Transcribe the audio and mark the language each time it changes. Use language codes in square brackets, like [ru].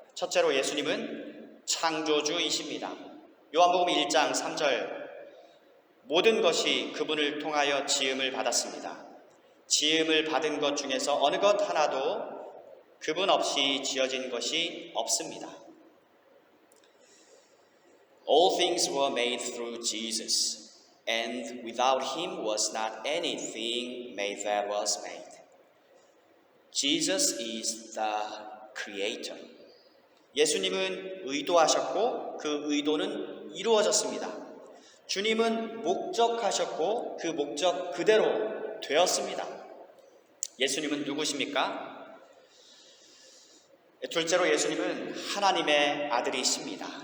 [ko] 첫째로 예수님은 창조주이십니다. 요한복음 1장 3절, 모든 것이 그분을 통하여 지음을 받았습니다. 지음을 받은 것 중에서 어느 것 하나도 그분 없이 지어진 것이 없습니다. [en] All things were made through Jesus, and without him was not anything made that was made. Jesus is the creator. [ko] 예수님은 의도하셨고 그 의도는 이루어졌습니다. 주님은 목적하셨고 그 목적 그대로 되었습니다. 예수님은 누구십니까? 둘째로 예수님은 하나님의 아들이십니다.